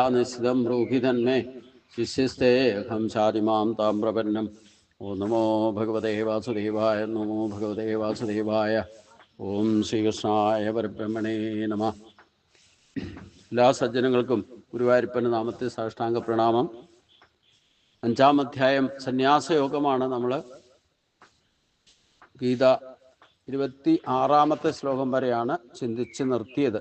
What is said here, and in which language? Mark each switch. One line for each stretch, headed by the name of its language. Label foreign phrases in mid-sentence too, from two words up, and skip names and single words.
Sanskrit: निश्चितं ब्रूहि तन्मे शिष्यस्ते अहं शारिमां तां प्रपन्नम् ॐ नमो भगवते वासुदेवाय. नमो भगवते वासुदेवाय। ॐ श्रीकृष्णाय परब्रह्मणे नमः.
Malayalam: എല്ലാ സജ്ജനങ്ങൾക്കും ഗുരുവായൂരപ്പൻ്റെ നാമത്തിൽ സാഷ്ടാംഗ പ്രണാമം. 5-ാം അധ്യായം സന്യാസയോഗമാണ് നമ്മൾ ഗീത 26-ാമത്തെ ശ്ലോകം വരെയാണ് ചിന്തിച്ച് നിർത്തിയത്.